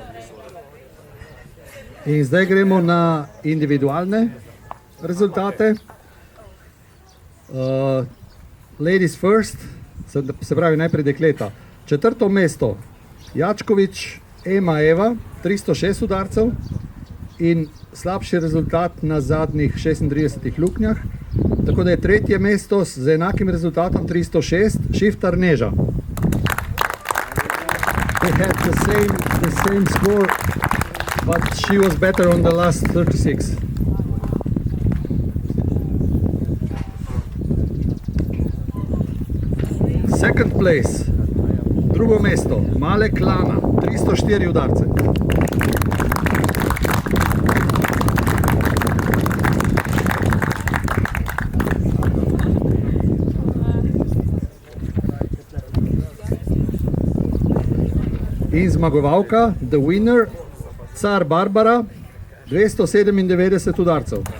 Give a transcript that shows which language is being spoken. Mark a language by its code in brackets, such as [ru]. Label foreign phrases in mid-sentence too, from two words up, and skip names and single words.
[sl] In zdaj gremo na individualne rezultate. [en] Ladies first, [sl] se pravi najprej dekleta. 4. mesto Jačkovič Eva, 306 udarcev in slabši rezultat na zadnjih 36 luknjah. Tako da je 3. mesto z enakim rezultatom 306 Šiftar Neža. [en] They had the same score, but she was better on the last 36. Second place, [sl] drugo mesto, Malek Lana, 304 udarce. In zmagovalka, [en] the winner, Car Barbara, 297 udarcev.